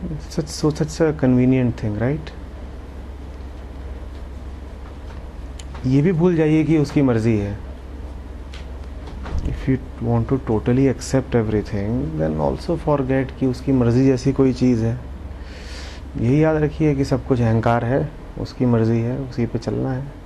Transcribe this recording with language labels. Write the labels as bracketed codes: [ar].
[en] Such a convenient thing, right? [hi] ये भी भूल जाइए कि उसकी मर्जी है। [en] If you want to totally accept everything, then also forget [hi] कि उसकी मर्जी जैसी कोई चीज़ है। यही याद रखिए कि सब कुछ अहंकार है, उसकी मर्जी है, उसी पे चलना है।